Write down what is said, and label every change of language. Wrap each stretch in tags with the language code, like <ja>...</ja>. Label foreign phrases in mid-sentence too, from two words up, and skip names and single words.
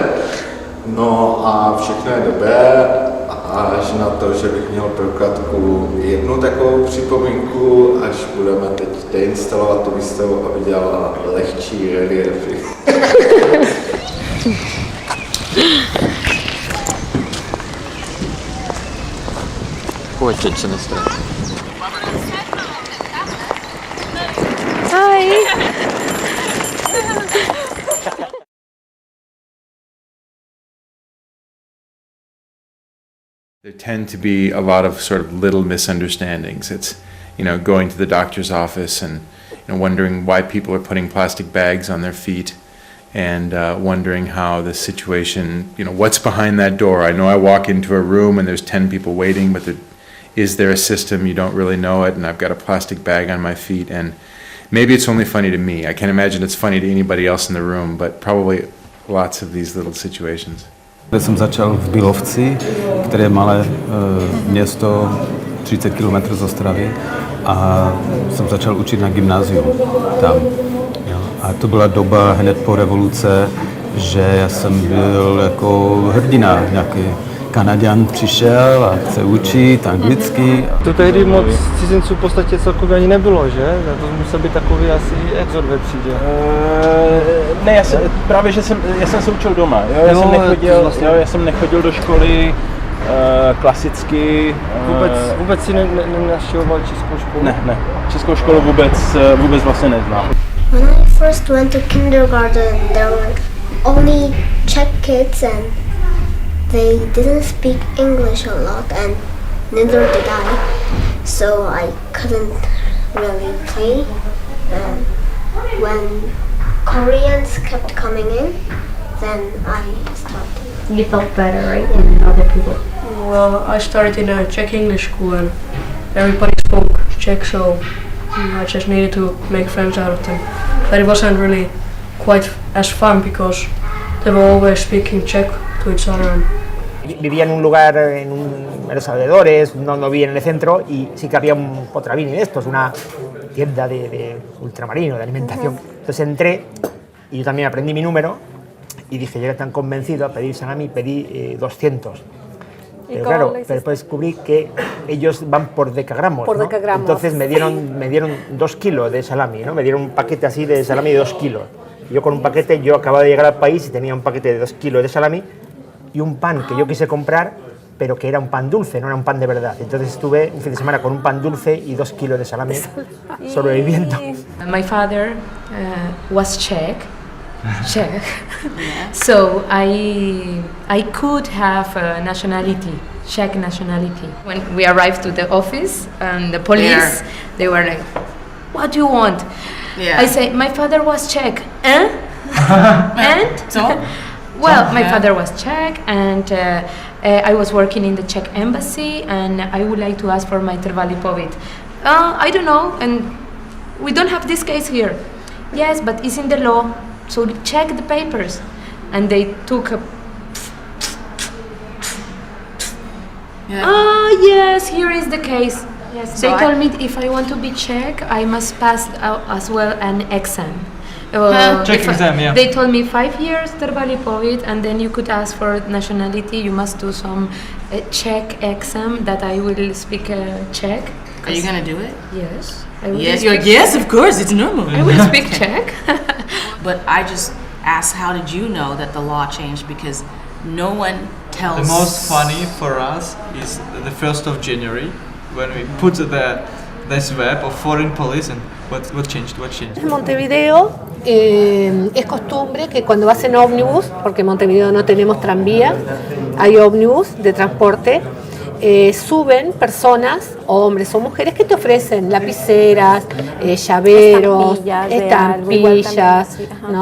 <cs>No a všechno je dobré, až na to, že bych měl pro Katku jednu takovou připomínku, až budeme teď deinstalovat tu výstavu, aby dělala lehčí reliefy. Pojďte se nestrat.</cs> <en>Hi. There tend to be a lot of sort of little misunderstandings. It's, going to the doctor's office and wondering why people are putting plastic bags on their feet and wondering how the situation, what's behind that door. I know I walk into a room and there's 10 people waiting, but is there a system? You don't really know it, and I've got a plastic bag on my feet, and maybe it's only funny to me. I can't imagine it's funny to anybody else in the room, but probably lots of these little situations.</en> <cs>Já jsem začal v Bílovci, které je malé město 30 km z Ostravy, a jsem začal učit na gymnáziu tam. Jo. A to byla doba hned po revoluce, že já jsem byl jako hrdina, nějaký Kanaďan přišel a chce učit anglicky. To tehdy moc cizinců v podstatě celkově ani nebylo, že? To musel být takový asi exod ve třídě. Ne, právě, že já jsem se učil doma. Já jsem nechodil do školy klasicky. Vůbec si nenavštěvoval českou školu? Ne. Českou školu vůbec vlastně neznám.</cs> <en>When I first went to kindergarten, there were only Czech kids and they didn't speak English a lot, and neither did I, so I couldn't really play. And when Koreans kept coming in, then I started. You felt better, right, than other people? Well, I started in a Czech English school and everybody spoke Czech, so I just needed to make friends out of them. But it wasn't really quite as fun because they were always speaking Czech to each other.</en> <es>Vivía en un lugar, en los alrededores, no vivía en el centro, y sí que había un Potravini de estos, una tienda de ultramarino, de alimentación. Entonces entré y yo también aprendí mi número y dije, yo era tan convencido a pedir salami, pedí 200. Pero claro, después descubrí que ellos van por decagramos, por decagramos. Entonces me dieron 2 kilos de salami, ¿no? Me dieron un paquete así de salami de 2 kilos. Y yo con un paquete, yo acababa de llegar al país y tenía un paquete de 2 kilos de salami y un pan que yo quise comprar, pero que era un pan dulce, no era un pan de verdad. Entonces estuve un fin de semana con un pan dulce y 2 kilos de salami sobreviviendo.</es> <en>My father was Czech, so I could have a nationality, Czech nationality. When we arrived to the office and the police, they were like, "What do you want?" I say, "My father was Czech." And so? Well, my father was Czech, and I was working in the Czech embassy, and I would like to ask for my</en> <cs>trvalý pobyt.</cs> <en>I don't know, and we don't have this case here. Yes, but it's in the law, so check the papers. And they took a... yes, here is the case. Yes, they told me if I want to be Czech, I must pass as well an exam. Czech exam, yeah. They told me 5 years</en> <cs>trvalý pobyt,</cs> <en>and then you could ask for nationality. You must do some Czech exam that I will speak Czech. Are you gonna do it? Yes. Yes, you're like, yes, of course, it's normal. I will speak Czech. But I just asked, how did you know that the law changed? Because no one tells. The most funny for us is the 1st of January when we put this web of foreign police, and what changed? What changed?</en> <es>En Montevideo es costumbre que cuando vas en ómnibus, porque en Montevideo no tenemos tranvía, hay ómnibus de transporte, suben personas, hombres o mujeres, que te ofrecen lapiceras, llaveros, estampillas, ¿no?</es>